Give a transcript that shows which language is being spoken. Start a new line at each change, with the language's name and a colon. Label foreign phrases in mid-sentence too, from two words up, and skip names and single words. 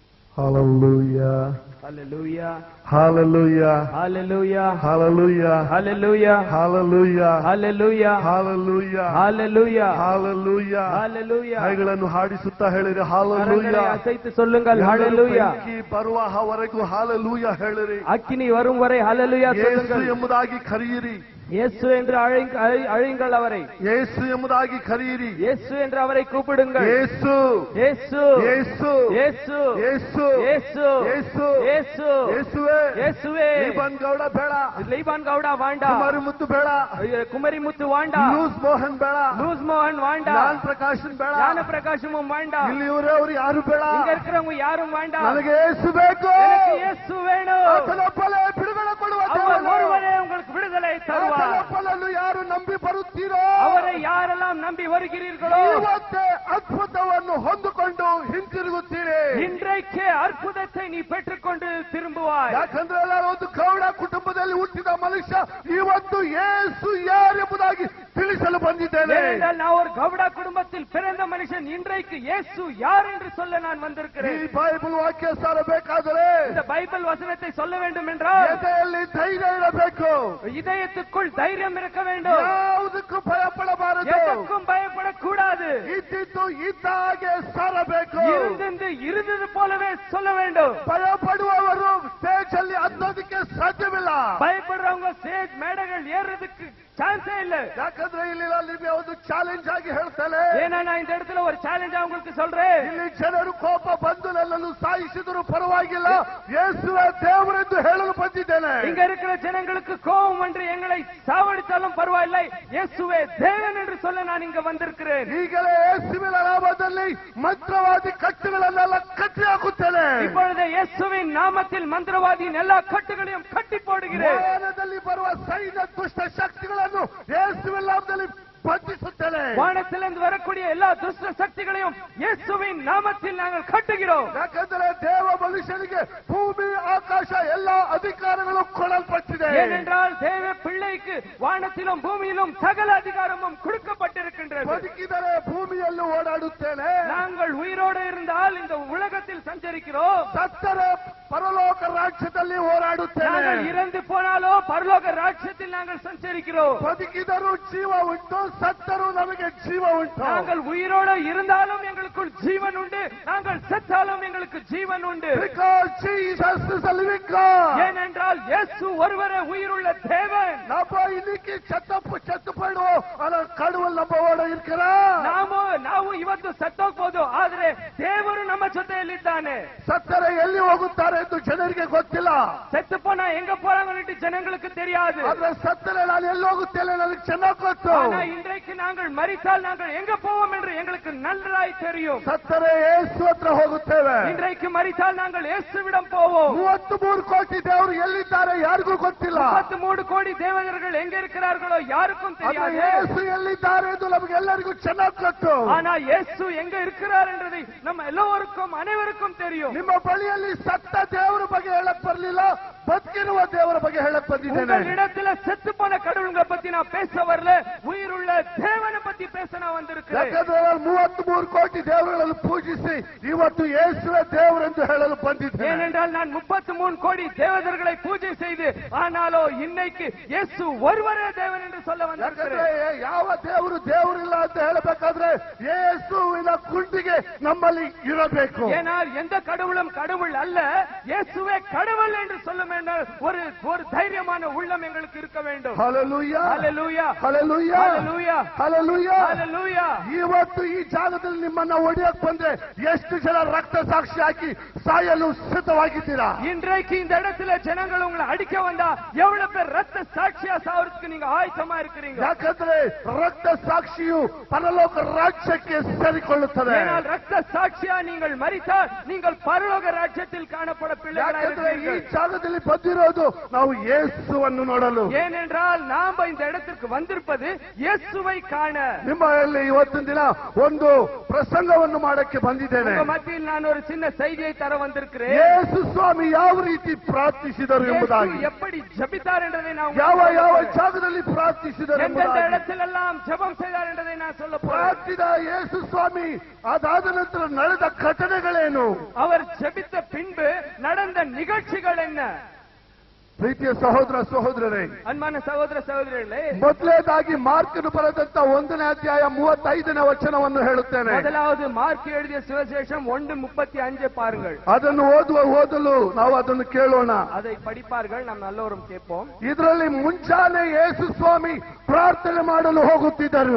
Kannada: Hallelujah. Hallelujah. Hallelujah. Hallelujah. Hallelujah. Hallelujah. Hallelujah. Hallelujah. Hallelujah. Hallelujah. Hallelujah. Hallelujah. ಕೈಗಳನ್ನು ಹಾಡಿಸುತ್ತಾ ಹೇಳಿರಿ
Tamil: கரங்களை hallelujah. அசைத்து சொல்லுங்கள் hallelujah.
Kannada: ಬೆಂಕಿ ಬರುವವರೆಗೂ hallelujah ಹೇಳಿರಿ.
Tamil: அக்கினி வரும் வரை hallelujah
Kannada: ಯೇಸು
Tamil: சொல்லுங்கள்.
Kannada: ಎಂಬುದಾಗಿ ಕರೆಯಿರಿ.
Tamil: இயேசு என்று அழையுங்கள் அவரை.
Kannada: ಯೇಸು ಎಂಬುದಾಗಿ ಕರೆಯಿರಿ.
Tamil: இயேசு என்று அவரை கூப்பிடுங்கள்.
Kannada: ಯೇಸು
Tamil: இயேசு
Kannada: ಯೇಸು
Tamil: இயேசு
Kannada: ಯೇಸು
Tamil: இயேசு
Kannada: ಯೇಸು
Tamil: இயேசு
Kannada: ಯೇಸುವೆ
Tamil: இயேசுவே.
Kannada: ಲೀಬಾನ್ ಗೌಡ ಬೇಡ,
Tamil: லீபான் கவுடா வேண்டாம்,
Kannada: ಕುಮಾರಿ ಮುತ್ತು ಬೇಡ,
Tamil: குமரி முத்து வேண்டாம்,
Kannada: ಲೂಸ್ ಮೋಹನ್ ಬೇಡ,
Tamil: லூஸ் மோகன் வேண்டாம்,
Kannada: ಲಾಲ್ ಪ್ರಕಾಶನ್ ಬೇಡ,
Tamil: ஞான பிரகாசமும் வேண்டாம்,
Kannada: ಇಲ್ಲಿ ಇವರವರು ಯಾರು ಬೇಡ.
Tamil: இங்க இருக்கிறவங்க யாரும் வேண்டாம்.
Kannada: ನನಗೆ ಯೇಸು ಬೇಕು.
Tamil: எனக்கு இயேசு வேணும்.
Kannada: ಆತನೊಬ್ಬನೇ ಬಿಡುಗಡೆ ಕೊಡುವ
Tamil: அவர்
Kannada: ದೇವರು.
Tamil: ஒருவரே உங்களுக்கு விடுதலை தருவார்.
Kannada: ಆತನೊಬ್ಬನನ್ನು ಯಾರು ನಂಬಿ ಬರುತ್ತೀರೋ
Tamil: அவரை யாரெல்லாம் நம்பி வருகிறீர்களோ
Kannada: ಇವತ್ತೇ ಅದ್ಭುತವನ್ನು ಹೊಂದಿಕೊಂಡು ಹಿಂತಿರುಗುತ್ತೀರಿ.
Tamil: இன்றைக்கே அற்புதத்தை நீ பெற்றுக்கொண்டு திரும்புவாய்.
Kannada: ಯಾಕಂದ್ರೆ ಎಲ್ಲರೂ ಒಂದು ಗೌಡ ಕುಟುಂಬದಲ್ಲಿ ಹುಟ್ಟಿದ ಮನುಷ್ಯ ಇವತ್ತು ಯೇಸು ಯಾರೆಂಬುದಾಗಿ ತಿಳಿಸಲು ಬಂದಿದ್ದೇನೆ.
Tamil: ஏனென்றால் நான் ஒரு கவுடா குடும்பத்தில் பிறந்த மனுஷன். இன்றைக்கு இயேசு யார் என்று சொல்ல நான்
Kannada: ಈ
Tamil: வந்திருக்கிறேன்.
Kannada: ಬೈಬಲ್ ವಾಕ್ಯ ಸಾರಬೇಕಾದರೆ
Tamil: இந்த பைபிள் வசனத்தை சொல்ல வேண்டும் என்றால்
Kannada: ಎದೆಯಲ್ಲಿ ಧೈರ್ಯ ಇರಬೇಕು.
Tamil: இதயத்துக்குள் தைரியம் இருக்க வேண்டும்.
Kannada: ಯಾವುದಕ್ಕೂ ಭಯಪಡಬಾರದು.
Tamil: எதற்கும் பயப்படக்கூடாது.
Kannada: ಇದ್ದಿದ್ದು ಇದ್ದಾಗೆ ಸಾರಬೇಕು.
Tamil: இருந்தது போலவே சொல்ல வேண்டும்.
Kannada: ಭಯಪಡುವವರು ಸ್ಟೇಜ್ ಅಲ್ಲಿ ಹತ್ತೋದಕ್ಕೆ ಸಾಧ್ಯವಿಲ್ಲ.
Tamil: பயப்படுறவங்க ஸ்டேஜ் மேடைகள் ஏறுறதுக்கு சான்ஸே இல்ல.
Kannada: ಯಾಕಂದ್ರೆ ಇಲ್ಲಿ ನಾನು ನಿಮಗೆ ಒಂದು ಚಾಲೆಂಜ್ ಆಗಿ ಹೇಳ್ತೇನೆ.
Tamil: ஏன்னா நான் இந்த இடத்துல ஒரு சேலஞ்ச் உங்களுக்கு சொல்றேன்.
Kannada: ಇಲ್ಲಿ ಜನರು ಕೋಪ ಬಂದು ನನ್ನನ್ನು ಸಾಯಿಸಿದರೂ ಪರವಾಗಿಲ್ಲ, ಯೇಸುವೇ ದೇವರೆಂದು ಹೇಳಲು ಬಂದಿದ್ದೇನೆ.
Tamil: இங்க இருக்கிற ஜனங்களுக்கு கோபம் வந்து எங்களை சாவடித்தாலும் பரவாயில்லை, இயேசுவே தேவன் என்று சொல்ல நான் இங்க வந்திருக்கிறேன்.
Kannada: ಈಗಲೇ ಯೇಸುವಿನ ನಾಮದಲ್ಲಿ ಮಂತ್ರವಾದಿ ಕಟ್ಟುಗಳನ್ನೆಲ್ಲ ಕಟ್ಟಿ ಹಾಕುತ್ತೇನೆ.
Tamil: இப்பொழுது இயேசுவின் நாமத்தில் மந்திரவாதியின் எல்லா கட்டுகளையும் கட்டி போடுகிறேன்.
Kannada: ವಾನದಲ್ಲಿ ಬರುವ ಸೈನ್ಯ ದುಷ್ಟ ಶಕ್ತಿಗಳನ್ನು ಯೇಸುವಿನ ನಾಮದಲ್ಲಿ ಬಂಧಿಸುತ್ತೇನೆ.
Tamil: வானத்திலிருந்து வரக்கூடிய எல்லா துஷ்ட சக்திகளையும் இயேசுவின் நாமத்தில் நாங்கள் கட்டுகிறோம்.
Kannada: ಯಾಕಂದರೆ ದೇವ ಮನುಷ್ಯನಿಗೆ ಭೂಮಿ ಆಕಾಶ ಎಲ್ಲಾ ಅಧಿಕಾರಗಳು ಕೊಡಲ್ಪಟ್ಟಿದೆ.
Tamil: ஏனென்றால் தேவ பிள்ளைக்கு வானத்திலும் பூமியிலும் சகல அதிகாரமும் கொடுக்கப்பட்டிருக்கின்றது.
Kannada: ಬದುಕಿದರೆ ಭೂಮಿಯಲ್ಲೂ ಓಡಾಡುತ್ತೇನೆ.
Tamil: நாங்கள் உயிரோடு இருந்தால் இந்த உலகத்தில் சஞ்சரிக்கிறோம்.
Kannada: ಸತ್ತರೆ ಪರಲೋಕ ರಾಜ್ಯದಲ್ಲಿ ಓಡಾಡುತ್ತೇನೆ.
Tamil: நாங்கள் இறந்து போனாலோ பரலோக ராஜ்யத்தில் நாங்கள் சஞ்சரிக்கிறோம்.
Kannada: ಬದುಕಿದರೂ ಜೀವ ಉಂಟು, ಸತ್ತರೂ ನಮಗೆ ಜೀವ ಉಂಟು.
Tamil: நாங்கள் உயிரோடு இருந்தாலும் எங்களுக்குள் ஜீவன் உண்டு, நாங்கள் செத்தாலும் எங்களுக்கு ஜீவன் உண்டு.
English: Because Jesus is a living God.
Tamil: ஏனென்றால் இயேசு ஒருவரே உயிருள்ள தேவன். நம்ம இன்னைக்கு செத்து போயிடுவோம், ஆனா கடவுள் நம்மோட இருக்கிறார்.
Kannada: ನಾವು ಇವತ್ತು ಸತ್ತೋಗ್ಬೋದು, ಆದ್ರೆ ದೇವರು ನಮ್ಮ ಜೊತೆಯಲ್ಲಿದ್ದಾನೆ. ಸತ್ತರೆ ಎಲ್ಲಿ ಹೋಗುತ್ತಾರೆ ಎಂದು ಜನರಿಗೆ ಗೊತ್ತಿಲ್ಲ.
Tamil: செத்து போனா எங்க போறாங்கன்னு ஜனங்களுக்கு தெரியாது.
Kannada: ಆದ್ರೆ ಸತ್ತರೆ ನಾನು ಎಲ್ಲಿ ಹೋಗುತ್ತೇನೆ ನನಗೆ ಚೆನ್ನಾಗಿ ಗೊತ್ತು.
Tamil: ஆனா இன்றைக்கு நாங்கள் மரித்தால் நாங்கள் எங்க போவோம் என்று எங்களுக்கு நன்றாய் தெரியும்.
Kannada: ಸತ್ತರೆ ಯೇಸು ಹತ್ರ ಹೋಗುತ್ತೇವೆ.
Tamil: இன்றைக்கு மரித்தால் நாங்கள் இயேசுவிடம் போவோம்.
Kannada: 33 ಕೋಟಿ ದೇವರು ಎಲ್ಲಿದ್ದಾರೆ ಯಾರಿಗೂ ಗೊತ್ತಿಲ್ಲ.
Tamil: 33 கோடி தேவதர்கள் எங்க இருக்கிறார்களோ யாருக்கும் தெரியாது.
Kannada: ಯೇಸು ಎಲ್ಲಿದ್ದಾರೆ ಎಂದು ನಮಗೆಲ್ಲರಿಗೂ ಚೆನ್ನಾಗಿ ಗೊತ್ತು.
Tamil: ஆனா இயேசு எங்க இருக்கிறார் என்றதை நம்ம எல்லோருக்கும் அனைவருக்கும் தெரியும்.
Kannada: ನಿಮ್ಮ ಬಳಿಯಲ್ಲಿ ಸತ್ತ ದೇವರ ಬಗ್ಗೆ ಹೇಳಕ್ ಬರಲಿಲ್ಲ, ಬದುಕಿರುವ ದೇವರ ಬಗ್ಗೆ ಹೇಳಕ್ ಬಂದಿದ್ದೇನೆ.
Tamil: இடத்துல செத்து போன கடவுளை பத்தி நான் பேச வரல, உயிருள்ள தேவனை பத்தி பேச நான் வந்திருக்கிறேன்.
Kannada: ಯಾಕಂದ್ರೆ 33 ಕೋಟಿ ದೇವರುಗಳನ್ನು ಪೂಜಿಸಿ ಇವತ್ತು ಯೇಸುವೇ ದೇವರೆಂದು ಹೇಳಲು ಬಂದಿದ್ದೇನೆ.
Tamil: ஏனென்றால் நான் 33 கோடி தேவதர்களை பூஜை செய்து ஆனாலோ இன்னைக்கு இயேசு ஒருவரே தேவன் என்று சொல்ல வந்திருக்கிறேன்.
Kannada: ಯಾವ ದೇವರು ದೇವರಿಲ್ಲ ಅಂತ ಹೇಳಬೇಕಾದ್ರೆ ಯೇಸುವಿನ ಕುಂಡಿಗೆ ನಮ್ಮಲ್ಲಿ ಇರಬೇಕು.
Tamil: ஏனால் எந்த கடவுளும் கடவுள் அல்ல, இயேசுவே கடவுள் என்று சொல்லும் ஒரு தைரியமான உள்ளம் எங்களுக்கு இருக்க வேண்டும்.
Kannada: ಹಲ್ಲೆಲೂಯಾ
Tamil: ஹல்லேலூயா
Kannada: ಹಲ್ಲೆಲೂಯಾ
Tamil: ஹல்லேலூயா
Kannada: ಹಲ್ಲೆಲೂಯಾ
Tamil: ஹல்லேலூயா.
Kannada: ಇವತ್ತು ಈ ಜಾಗದಲ್ಲಿ ನಿಮ್ಮನ್ನ ಒಡೆಯಕ್ ಬಂದ್ರೆ ಎಷ್ಟು ಜನ ರಕ್ತ ಸಾಕ್ಷಿ ಹಾಕಿ ಸಾಯಲು ಸಿದ್ಧವಾಗಿದ್ದೀರಾ?
Tamil: இன்றைக்கு இந்த இடத்துல ஜனங்கள் உங்களை அடிக்க வந்தா எவ்வளவு பேர் ரத்த சாட்சியா சாவறதுக்கு நீங்க ஆயத்தமா இருக்கிறீங்க?
Kannada: ಯಾಕಂದ್ರೆ ರಕ್ತ ಸಾಕ್ಷಿಯು ಪರಲೋಕ ರಾಜ್ಯಕ್ಕೆ ಸೇರಿಕೊಳ್ಳುತ್ತದೆ.
Tamil: ஏனால் ரத்த சாட்சியா நீங்கள் மரித்தால் நீங்கள் பரலோக ராஜ்யத்தில் காணப்பட பிள்ளைகளாக
Kannada: ಯಾಕಂದ್ರೆ ಈ
Tamil: இருக்கிறீர்கள்.
Kannada: ಜಾಗದಲ್ಲಿ ಬಂದಿರೋದು ನಾವು ಯೇಸುವನ್ನು ನೋಡಲು.
Tamil: ஏனென்றால் நாம் இந்த இடத்திற்கு வந்திருப்பது இயேசுவை காண.
Kannada: ನಿಮ್ಮಲ್ಲಿ ಇವತ್ತಿನ ದಿನ ಒಂದು ಪ್ರಸಂಗವನ್ನು ಮಾಡಕ್ಕೆ ಬಂದಿದ್ದೇನೆ.
Tamil: உங்க மத்தியில் நான் ஒரு சின்ன செய்தியை தர வந்திருக்கிறேன்.
Kannada: ಯೇಸು ಸ್ವಾಮಿ ಯಾವ ರೀತಿ ಪ್ರಾರ್ಥಿಸಿದರು ಎಂಬುದಾಗಿ,
Tamil: எப்படி ஜெபித்தார் என்றதை நான்
Kannada: ಯಾವ ಯಾವ ಜಾಗದಲ್ಲಿ ಪ್ರಾರ್ಥಿಸಿದರು
Tamil: எந்தெந்த
Kannada: ಎಂಬುದಾಗಿ,
Tamil: இடத்திலெல்லாம் ஜெபம் செய்தார் என்றதை நான் சொல்ல போறேன்.
Kannada: ಪ್ರಾರ್ಥಿಸಿದ ಯೇಸು ಸ್ವಾಮಿ ಅದಾದ ನಂತರ ನಡೆದ ಘಟನೆಗಳೇನು,
Tamil: அவர் ஜெபித்த பின்பு நடந்த நிகழ்ச்சிகள் என்ன?
Kannada: ಪ್ರೀತಿಯ ಸಹೋದರ ಸಹೋದರರೇ,
Tamil: அன்பான சகோதர சகோதரிகளே,
Kannada: ಮೊದಲನೇದಾಗಿ ಮಾರ್ಕನು ಬರೆದಂತ 1ನೇ ಅಧ್ಯಾಯ 35ನೇ ವಚನವನ್ನು ಹೇಳುತ್ತೇನೆ.
Tamil: முதலாவது மார்க் எழுதிய சுவிசேஷம் 1:35 பாருங்கள்.
Kannada: ಅದನ್ನು ಓದಲು ನಾವು ಅದನ್ನು ಕೇಳೋಣ.
Tamil: அதை படிப்பார்கள், நாம் நல்லவரும் கேட்போம்.
Kannada: ಇದರಲ್ಲಿ ಮುಂಚಾನೆ ಯೇಸು ಸ್ವಾಮಿ ಪ್ರಾರ್ಥನೆ ಮಾಡಲು ಹೋಗುತ್ತಿದ್ದರು.